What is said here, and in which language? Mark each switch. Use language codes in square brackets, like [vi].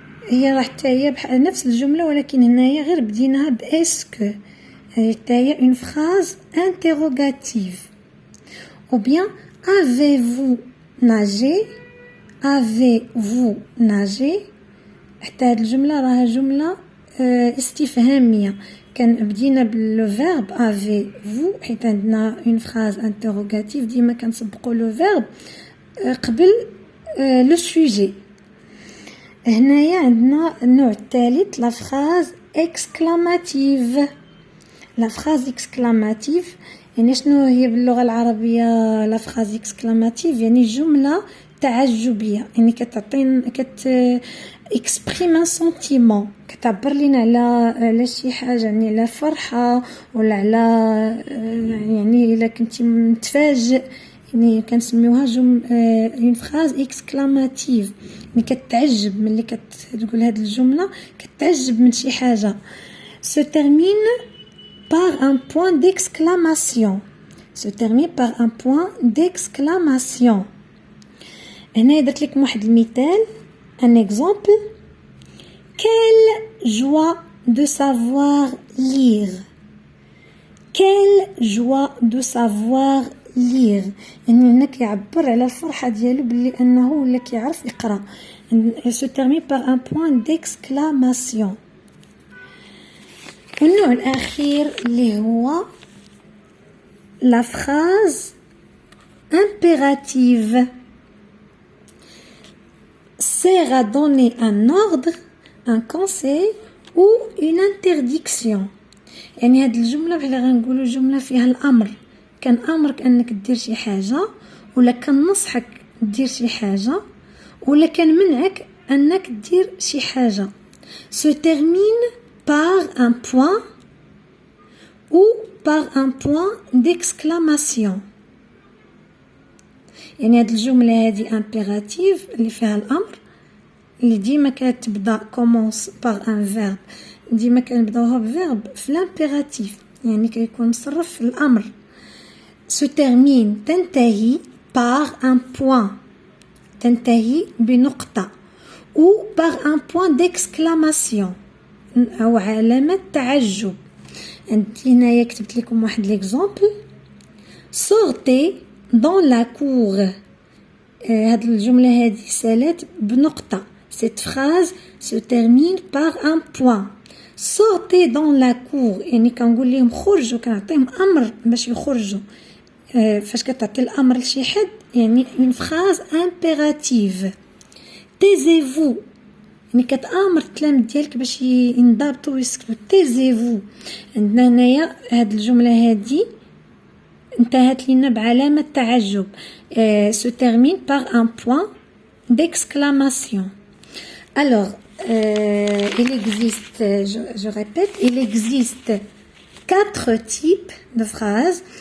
[ar] هي راح تاهي نفس الجملة ولكن هنايا غير بديناها باسكو. [fr] تاهي une phrase interrogative. ou bien avez-vous nagé? avez-vous nagé؟ [ar] حتى هاد الجملة راها جملة استفهامية. كان بدينا بالفيرب avez-vous حيت عندنا [fr] une phrase interrogative [ar] ديما كنسبقوا لو فيرب قبل لو سوجي. هنايا عندنا النوع الثالث [fr] la phrase exclamative. la phrase exclamative [ar] يعني شنو هي باللغة العربية لا فراز اكسكلاماتيف؟ يعني جملة تعجبية، يعني كتعطين اكسبريم ان سونتيمون، كتعبر لينا على شي حاجة، يعني على فرحة ولا على يعني الا كنتي متفاجئ، يعني كنسميوها اون فراز اكسكلاماتيف، يعني كتعجب ملي كتقول هاد الجملة، كتعجب من شي حاجة. [fr] se termine par un point d'exclamation. Se termine par un point d'exclamation. [ar] هنا درت لكم واحد المثال، [fr] un exemple. Quelle joie de savoir lire. Quelle joie de savoir lire. [ar] يعني هنا كيعبر على الفرحة ديالو باللي انه ولا كيعرف يقرا. [fr] se termine par un point d'exclamation. [ar] والنوع الأخير اللي هو [fr] la phrase impérative sert à donner un ordre, un conseil ou une interdiction. [ar] يعني هاد الجملة بحال غنقولوا جملة فيها الأمر، كنأمرك أنك دير شي حاجة، ولا كنصحك دير شي حاجة، ولا كنمنعك أنك دير شي حاجة. [fr] se termine par un point ou par un point d'exclamation. [ar] يعني هاد الجملة هادي impérative اللي فيها الأمر، اللي ديما كتبدا [fr] commence par un verbe، [ar] ديما كنبداوها بفيرب في l'impératif، يعني كيكون مصرف في الأمر. [fr] se termine تنتهي par un point، [ar] تنتهي بنقطة، [fr] ou par un point d'exclamation [ar] أو علامة تعجب. هنايا كتبت لكم واحد ليكزامبل. [fr] sortez dans la cour. [ar] هاد الجملة هادي سالات بنقطة. [fr] cette phrase se termine par un point. sortez dans la cour [ar] يعني كنقول لهم خرجوا، كنعطيهم أمر باش يخرجوا. فاش كتعطي الأمر لشي حد يعني [fr] une phrase impérative. taisez-vous [ar] يعني كتأمر التلاميذ ديالك باش ينضبطوا ويسكتوا. [fr] taisez-vous. [ar] عندنا هنايا هاد الجملة هادي انتهت لنا بعلامة تعجب. [fr] se termine par un point d'exclamation. Alors, il existe, je répète, il existe 4 types de phrases.